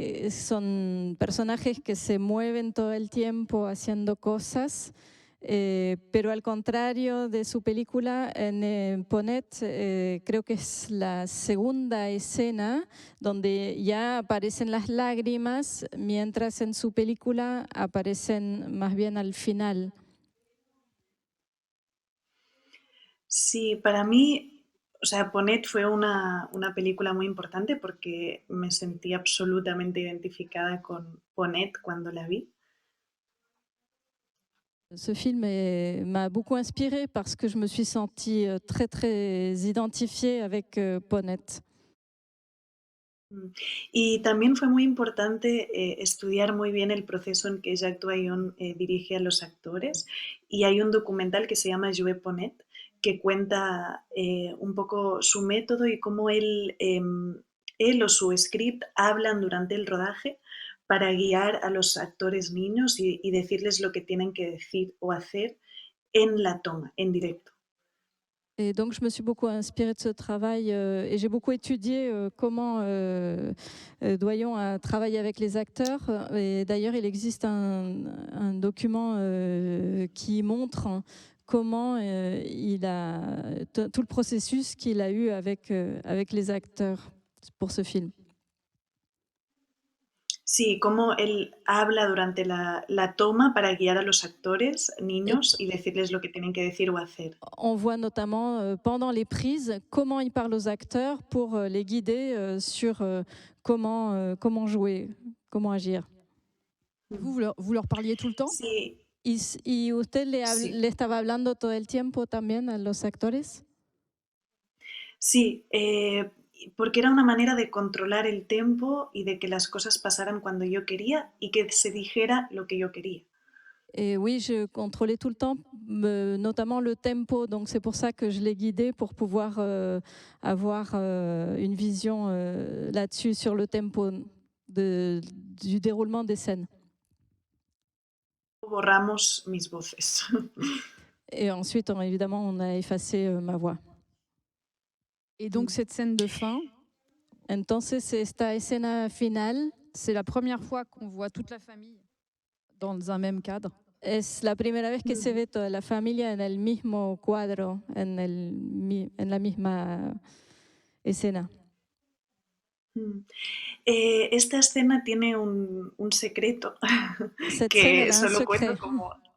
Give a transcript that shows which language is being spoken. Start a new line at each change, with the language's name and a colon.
Spanish: Son personajes que se mueven todo el tiempo haciendo cosas, pero al contrario de su película, en Ponet creo que es la segunda escena donde ya aparecen las lágrimas, mientras en su película aparecen más bien al final. Sí, para mí, o sea, Ponet fue una película muy importante porque me sentí absolutamente identificada con Ponet cuando la vi.
French: Ce film m'a beaucoup inspirée parce que je me suis sentie très, très identifiée avec Ponet.
Spanish: Y también fue muy importante estudiar muy bien el proceso en que Jacques Doyon dirige a los actores. Y hay un documental que se llama Jouer Ponet, que cuenta un poco su método y cómo él o su script hablan durante el rodaje para guiar a los actores niños y decirles lo que tienen que decir o hacer en la toma, en directo.
French: Et donc, je me suis beaucoup inspirée de ce travail et j'ai beaucoup étudié comment Doyon a travaillé avec les acteurs. Et d'ailleurs, il existe un document qui montre comment il a tout le processus qu'il a eu avec les acteurs pour ce film.
Spanish: Sí, cómo él habla durante la toma para guiar a los actores niños y decirles lo que tienen que decir o hacer.
French: On voit notamment pendant les prises comment il parle aux acteurs pour les guider sur comment jouer, comment agir. Vous leur parliez tout le temps?
Spanish: Sí. ¿Y usted le estaba hablando todo el tiempo también a los actores? Sí, porque era una manera de controlar el tempo y de que las cosas pasaran cuando yo quería y que se dijera lo que yo quería.
French: Et oui, je contrôlais tout le temps, notamment le tempo. Donc c'est pour ça que je l'ai guidé pour pouvoir avoir une vision là-dessus sur le tempo du déroulement des scènes.
Spanish: Borramos mis voces.
French: Et ensuite, évidemment, on a effacé ma voix. Et donc cette scène de fin,
Spanish: entonces esta escena final,
French: c'est la première fois qu'on voit toute la famille dans un même cadre.
Spanish: Es la primera vez que se ve toda la familia en el mismo cuadro, en la misma escena. Esta escena tiene un secreto que solo cuento como...